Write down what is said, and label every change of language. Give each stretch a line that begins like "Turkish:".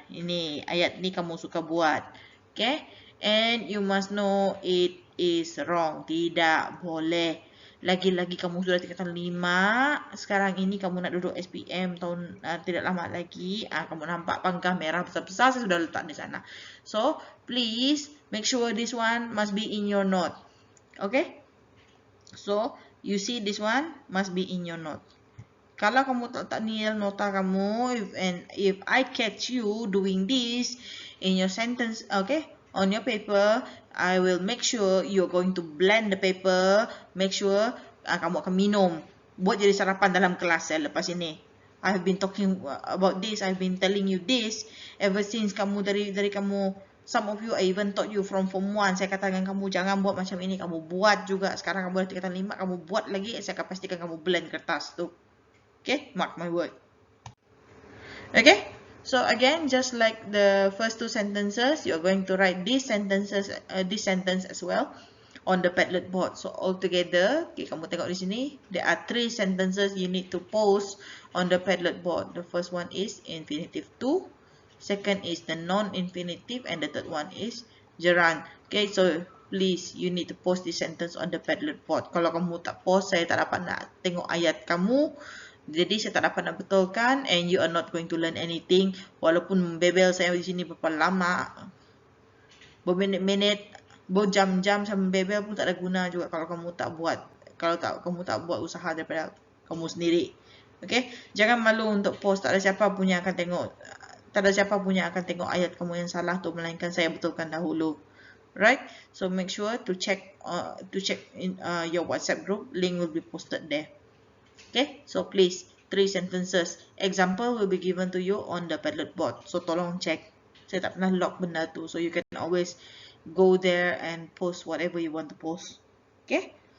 Malay: Ini ayat ni kamu suka buat.
English: Okay? And you must know it is wrong.
Malay: Tidak boleh. Lagi-lagi kamu sudah tingkatan 5. Sekarang ini kamu nak duduk SPM tahun tidak lama lagi. Kamu nampak pangkah merah besar-besar saya sudah letak di sana.
English: So, please make sure this one must be in your note. Okay? So, you see this one must be in your note.
Malay: Kalau kamu tak nil nota kamu,
English: if I catch you doing this in your sentence, okay, on your paper, I will make sure you're going to blend the paper. Make sure
Malay: kamu akan minum. Buat jadi sarapan dalam kelas lepas ini.
English: I have been talking about this. I've been telling you this ever since
Malay: kamu dari kamu.
English: Some of you, I even taught you from form 1.
Malay: Saya katakan kamu jangan buat macam ini. Kamu buat juga. Sekarang kamu dah tingkatan 5. Kamu buat lagi. Saya akan pastikan kamu blend kertas tu.
English: Okay? Mark my word. Okay? So again, just like the first two sentences, you're going to write this sentence as well on the Padlet board. So altogether, okay,
Malay: kamu tengok di sini,
English: there are 3 sentences you need to post on the Padlet board. The first one is infinitive to, second is the non-infinitive, and the third one is gerund. Okay, so please, you need to post this sentence on the Padlet board.
Malay: Kalau kamu tak post, saya tak dapat nak tengok ayat kamu Jadi saya tak dapat nak betulkan,
English: and you are not going to learn anything.
Malay: Walaupun bebel saya di sini berapa lama, berminit-minit, berjam-jam sama bebel pun tak ada guna juga kalau kamu tak buat. Kalau kamu tak buat usaha daripada kamu sendiri. Okay? Jangan malu untuk post. Tak ada siapa punya akan tengok. Tak ada siapa punya akan tengok ayat kamu yang salah tu, melainkan saya betulkan dahulu.
English: Right? So make sure to check in your WhatsApp group. Link will be posted there. Okay? So please, 3 sentences. Example will be given to you on the Padlet board. So
Malay: tolong
English: check.
Malay: Saya tak pernah lock benda tu.
English: So you can always go there and post whatever you want to post. Okay?